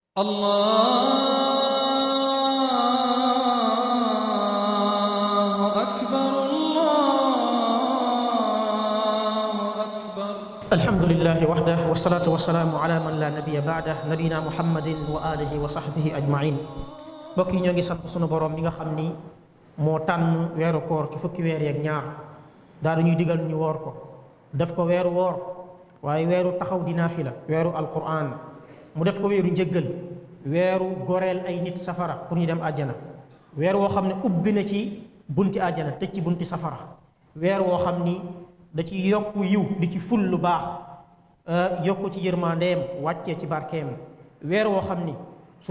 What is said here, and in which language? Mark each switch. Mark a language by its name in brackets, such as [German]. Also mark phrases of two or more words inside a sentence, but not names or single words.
[Arabic] الله أكبر الله أكبر. الحمد لله وحده والصلاة والسلام على من لا نبي بعده نبينا محمد وآله وصحبه أجمعين. [Wolof] mbokk yi ñoo ngi sant sunu borom mi nga xam ni moo tànn weeru koor ci fukki weer yeeg ñaar daal ñuy digal ñu woor ko def ko weeru woor waaye weeru taxaw di naafila weeru alquran mu def ko weeru njëggal weeru goreel ay nit safara pour ñu dem àjjana weer woo xam ne ubbi na ci bunti àjjana tëj ci bunti safara weer woo xam ni da ci yokku yiw di ci ful lu baax yokku ci yërmandeem wàccee ci barkeem weer woo xam ni sunu